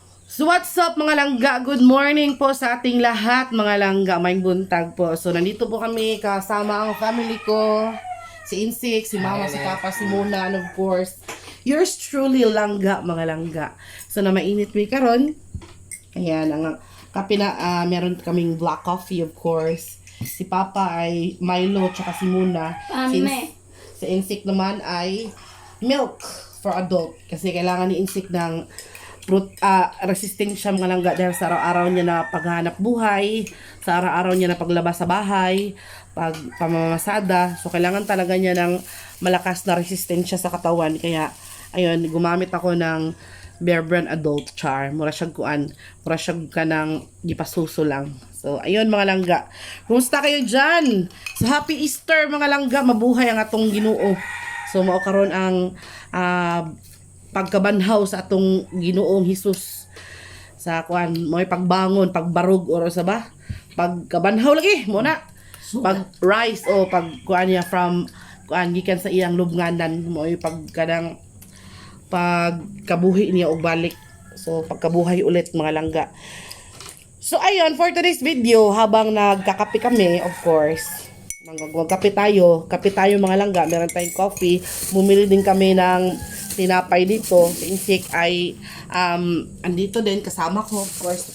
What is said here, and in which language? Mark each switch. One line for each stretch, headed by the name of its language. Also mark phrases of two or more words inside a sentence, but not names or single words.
English: So what's up
Filipino: mga langga?
English: Good morning
Filipino: po sa ating lahat mga langga.
Cebuano: May buntag po.
Filipino: So nandito po kami kasama ang family ko. Si Insik, si Mama, si Papa, si Mona,
English: and of course, yours truly
Filipino: langga mga langga.
Cebuano: So na mainit may karon.
Filipino: Ayan, ang kape na meron kaming
English: black coffee of course.
Filipino: Si Papa ay Milo tsaka si Mona. Si Insik naman ay
English: milk for adult.
Filipino: Kasi kailangan ni Insik ng resisting siya mga langga dahil sa araw-araw niya na paghanap buhay, sa araw-araw niya na paglabas sa bahay, pag pamamasada. So, kailangan talaga niya ng malakas na resistensya sa katawan. Kaya, ayun, gumamit ako ng Bear Brand Adult Char.
Cebuano: Mura siyag ka ng gipasuso lang.
Filipino: So, ayun mga langga. Kumusta kayo dyan? So,
English: happy Easter
Filipino: mga langga.
Cebuano: Mabuhay ang atong Ginoo. So, mao karon ang pagkabanhaw sa atong Ginoong Hesus sa kuan mo'y pagbangon, pagbarog or sa ba pagkabanhaw lagi mo na pag rise o pag kuan niya from kuan gikan sa iyang lubnganan mo'y pagkanang pagkabuhi niya og balik.
Filipino: So pagkabuhay ulit mga langga. So ayun,
English: for today's video
Filipino: habang nagkakape kami,
English: of course
Filipino: magkape tayo mga langga, meron tayong coffee, bumili din kami ng tinapay dito. Si Insik ay andito din kasama ko,
English: of course.